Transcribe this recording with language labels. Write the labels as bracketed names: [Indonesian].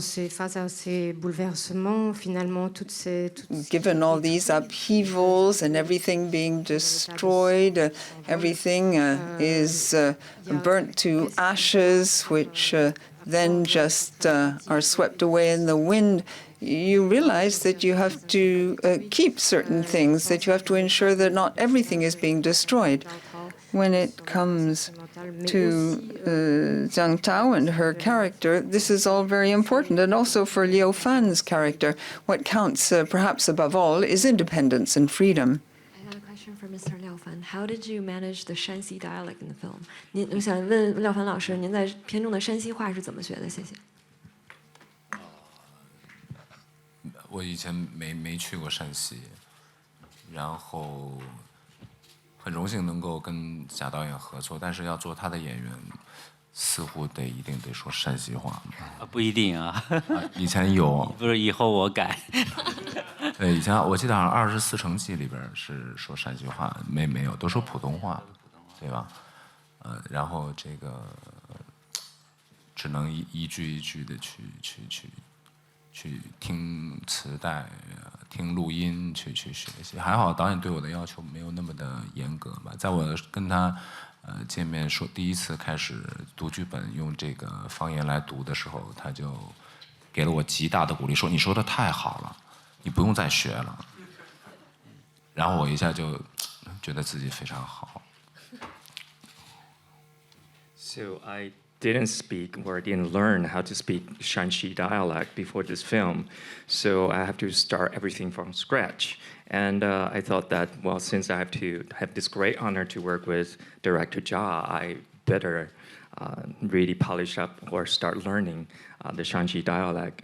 [French] Face à ces bouleversements, finalement, [English] Given all these upheavals and everything being destroyed, everything is burnt to ashes, which then just are swept away in the wind. You realize that you have to keep certain things, that you have to ensure that not everything is being destroyed. When it comes to Zhang Tao and her character, this is all very important. And also for Liao Fan's character, what counts perhaps above all is independence and freedom. I got a question for Mr. Liao Fan. How did you manage the Shanxi dialect in the film? [Chinese] 我想问廖凡老师，您在片中的山西话是怎么学的？谢谢。我以前没去过山西，然后很荣幸能够跟贾导演合作，但是要做他的演员，似乎一定得说山西话。不一定啊。以前有。不是，以后我改。对，以前我记得好像《24城记》里边是说山西话，没有，都说普通话，对吧？然后这个只能一句一句的去听磁带、听录音去学习。还好导演对我的要求没有那么的严格吧。在我跟他见面说第一次开始读剧本用这个方言来读的时候，他就给了我极大的鼓励，说你说的太好了，你不用再学了。然后我一下就觉得自己非常好。 [English] So I didn't speak or didn't learn how to speak Shanxi dialect before this film, so I have to start everything from scratch. And I thought that, well, since I have to have this great honor to work with director Zhao, I better really polish up or start learning the Shanxi dialect.